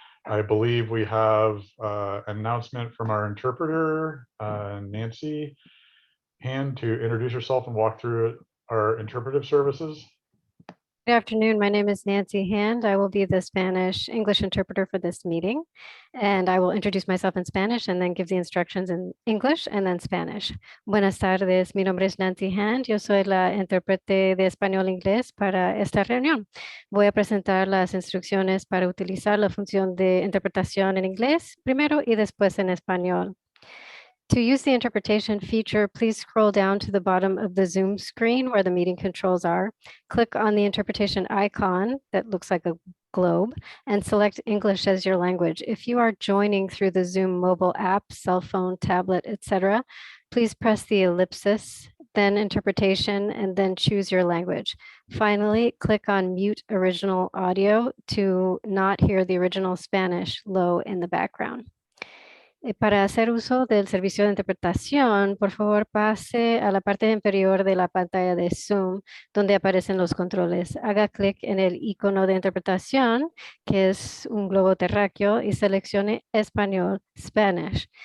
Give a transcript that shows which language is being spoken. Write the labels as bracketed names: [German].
[English] I believe we have an announcement from our interpreter, Nancy Hand, to introduce herself and walk through our interpretive services. Good afternoon. My name is Nancy Hand. I will be the Spanish English interpreter for this meeting, and I will introduce myself in Spanish and then give the instructions in English and then Spanish. [Spanish] Buenas tardes. Mi nombre es Nancy Hand. Yo soy la intérprete de español-inglés para esta reunión. Voy a presentar las instrucciones para utilizar la función de interpretación en inglés primero y después en español. [English] To use the interpretation feature, please scroll down to the bottom of the Zoom screen where the meeting controls are. Click on the interpretation icon that looks like a globe and select English as your language. If you are joining through the Zoom mobile app, cell phone, tablet, etc., please press the ellipsis, then interpretation, and then choose your language. Finally, click on mute original audio to not hear the original Spanish low in the background. [Spanish] Para hacer uso del servicio de interpretación, por favor pase a la parte inferior de la pantalla de Zoom, donde aparecen los controles. Haga clic en el icono de interpretación, que es un globo terráqueo, y seleccione Español, Spanish.